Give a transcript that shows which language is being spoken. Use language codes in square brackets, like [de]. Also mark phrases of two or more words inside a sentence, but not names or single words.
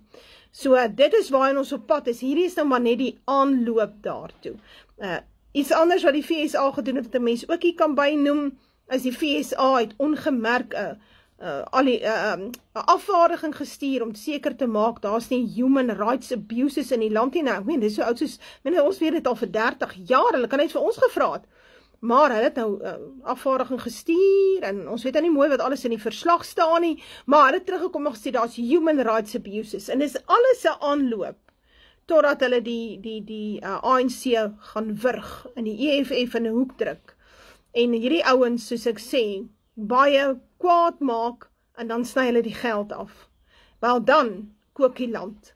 [af] So dit is waarin ons op pad is. Hierdie is nou maar net die aanloop daartoe. Iets anders wat die FSA gedoen het, wat 'n mens ook hier kan bynoem, is die FSA het ongemerk 'n afvaardiging gestuur om seker te maak, daar's nie [en] human rights abuses [af] in die land nie. Nou, ek meen, dis so oud soos, ons weet dit al vir 30 jaar, hulle kan net vir ons gevra het. Maar hulle het nou afvaardiging gestuur, en ons weet nou nie mooi wat alles in die verslag staan nie, maar hulle het teruggekom en gesê, daar's [en] human rights abuses, [af] en dis alles 'n aanloop, totdat hulle die ANC gaan wurg, en die EFF in 'n hoek druk, en hierdie ouens, soos ek sê, baie kwaad maak, en dan sny hulle die geld af. Wel dan, kook die land.